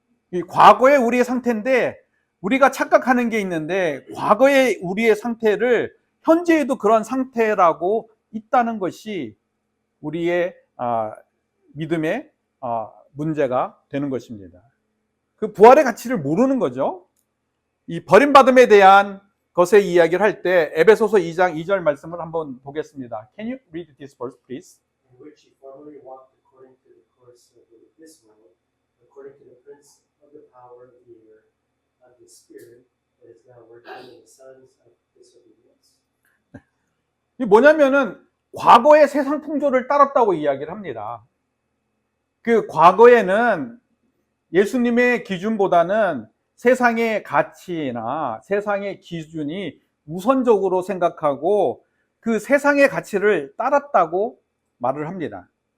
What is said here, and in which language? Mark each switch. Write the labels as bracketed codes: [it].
[ko] 이 과거의 우리의 상태인데, 우리가 착각하는 게 있는데, 과거의 우리의 상태를 현재에도 그런 상태라고 있다는 것이 우리의 믿음의 문제가 되는 것입니다. 그 부활의 가치를 모르는 거죠. 이 버림받음에 대한 것의 이야기를 할 때 에베소서 2장 2절 말씀을 한번 보겠습니다. [en] Can you read this verse, please? In which you formerly walked according to the course of this world, according to the prince of the power of the air, of the spirit that is now working in the sons of disobedience. [ko] 이 뭐냐면은 과거의 세상 풍조를 따랐다고 이야기를 합니다. 그 과거에는 예수님의 기준보다는 세상의 가치나 세상의 기준이 우선적으로 생각하고 그 세상의 가치를 따랐다고 말을 합니다.